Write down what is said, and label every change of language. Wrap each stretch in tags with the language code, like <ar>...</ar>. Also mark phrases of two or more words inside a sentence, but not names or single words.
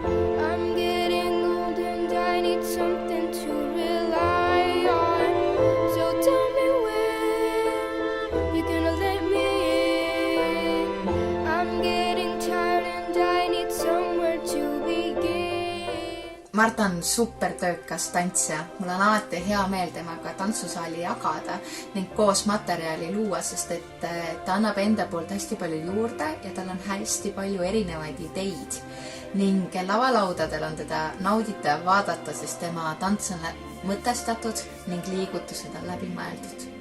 <en>I'm getting old and I need something to rely on. So tell me when you're gonna let me in. I'm getting tired and I need somewhere to begin.</en> <et>Marta on supertöökas tantsija. Mul on alati hea meel temaga tantsusaali jagada ning koos materjali luua, sest et ta annab enda poolt hästi palju juurde ja tal on hästi palju erinevaid ideid. Ning lavalaudadel on teda nauditav vaadata, sest tema tants on mõtestatud ning liigutused on läbi mõeldud.</et>